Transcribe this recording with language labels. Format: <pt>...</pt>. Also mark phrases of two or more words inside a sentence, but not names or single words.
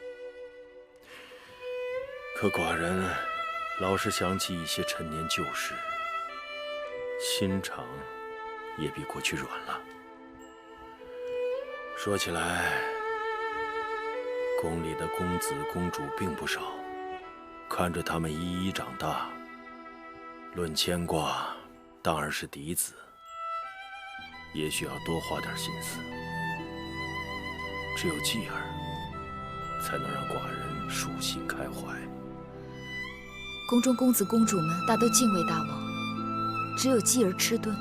<zh>可寡人老是想起一些陈年旧事，心肠也比过去软了。说起来，宫裡的公子公主并不少，看着他们一一长大，論牽掛，當然是嫡子。也許要多花點心思，只有繼兒，才能讓寡人舒心開懷。宮中公子公主們大都敬畏大王，只有繼兒遲鈍。</zh>